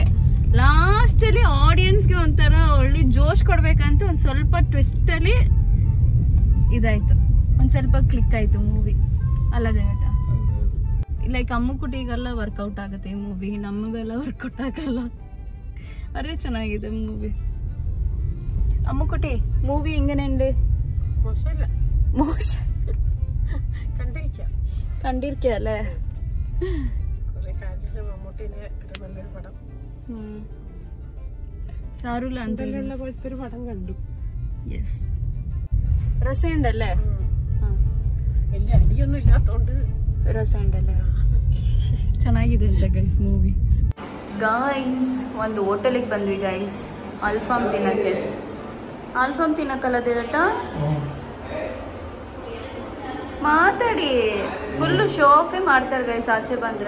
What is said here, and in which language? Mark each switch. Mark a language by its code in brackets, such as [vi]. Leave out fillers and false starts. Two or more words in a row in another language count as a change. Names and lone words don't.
[kn] ಲಾಸ್ಟಲ್ಲಿ ಆಡಿಯನ್ಸ್ಗೆ ಒಂಥರ ಒಳ್ಳೆ ಜೋಶ್ ಕೊಡ್ಬೇಕಂತ ಒಂದು ಸ್ವಲ್ಪ ಟ್ವಿಸ್ಟಲ್ಲಿ ಇದಾಯ್ತು, ಒಂದು ಸ್ವಲ್ಪ ಕ್ಲಿಕ್ ಆಯ್ತು ಮೂವಿ ಅಲ್ಲ ದೇವೇಟ? ಲೈಕ್ ಅಮ್ಮುಕುಟಿಗೆಲ್ಲ ವರ್ಕೌಟ್ ಆಗುತ್ತೆ ಈ ಮೂವಿ, ನಮಗೆಲ್ಲ ವರ್ಕೌಟ್ ಆಗಲ್ಲ. ಅರೆ ಚೆನ್ನಾಗಿದೆ ಮೂವಿ. [ml] അമ്മുക്കുട്ടി മൂവി എങ്ങനെയുണ്ട്? മോശം കണ്ടിരിക്കല്ലേ? സാറുള്ള പടം കണ്ടു. യെസ്, രസമുണ്ടല്ലേ? വലിയ അടിയൊന്നും ഇല്ലാത്തോണ്ട് രസമുണ്ടല്ലേ? [kn] ಚೆನ್ನಾಗಿದೆ ಅಂತ ಗೈಸ್ ಮೂವಿ. ಗೈಸ್ ಒಂದು ಹೋಟೆಲಿಗೆ ಬಂದ್ವಿ ಗೈಸ್, ಅಲ್ಫಾಮ್ ತಿನ್ನಕ್ಕೆ. ಅಲ್ಫಾಮ್ ತಿನ್ನಕ್ಕಲ್ಲ ದೇವಟ, ಮಾತಾಡಿ ಫುಲ್ಲು ಶೋ ಆಫೇ ಮಾಡ್ತಾರೆ ಗೈಸ್ ಆಚೆ ಬಂದ್ರೆ.